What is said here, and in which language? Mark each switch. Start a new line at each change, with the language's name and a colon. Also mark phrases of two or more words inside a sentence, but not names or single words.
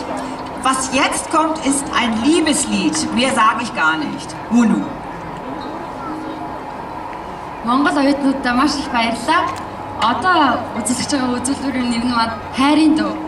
German: Was jetzt kommt, ist ein Liebeslied. Mehr sage ich gar nicht. Hunu.
Mongolian: Монгол оюутнуудаа маш их баярлалаа. Одоо үзүүлж байгаа үзүүлбэрийн нэр нь хайрын дуу.